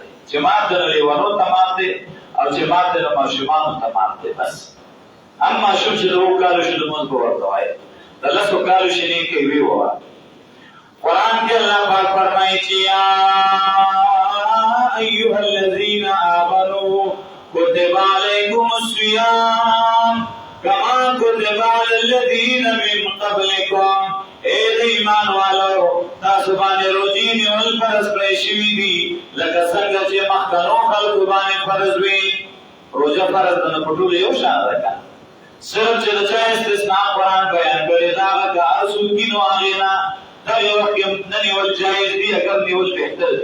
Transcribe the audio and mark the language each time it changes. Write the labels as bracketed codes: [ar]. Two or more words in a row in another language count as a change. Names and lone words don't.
[ps] چې مات د لیوانو ته مات دی او چې مات د ماشومانو ته مات دی. بس هم ماشوم چې د 2 کالو شي لمونځ به ورته وایي، د 10 کالو شي نه کوي وی ووایه. قرآن کې الله پاک فرمایي چې [ar] یا ایها الذین آمنوا کتب علیکم الصیام کما کتب علی الذین من قبلکم. [ur] اے ایمان والو [ps] تاسو باندې روزي نیول فرض کړی شوي دي لکه څنګه چې مخکنو خلکو باندې فرض وي. روزه فرض نه په ټولو یو شان ده، صرف چې د چا استثناء قرآن بیان کړی دا هغه هر څوک نو هغې نه دا یو وخت نه نیول جایز دي، اگر نیول بهتر دي.